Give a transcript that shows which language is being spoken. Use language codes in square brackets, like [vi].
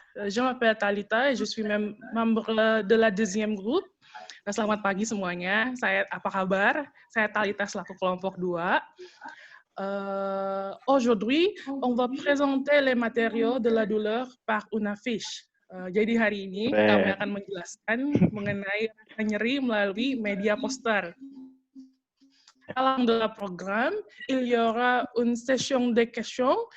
[fr] Je m'appelle Talita et je suis membre de la deuxième groupe. [id] Selamat pagi semuanya, apa kabar? Saya Talita selaku kelompok 2. [fr] Aujourd'hui, on va présenter les matériaux de la douleur par une affiche. [id] Jadi hari ini kami akan menjelaskan mengenai rasa nyeri melalui media poster. [fr] Dalam programme, il y aura une session de questions.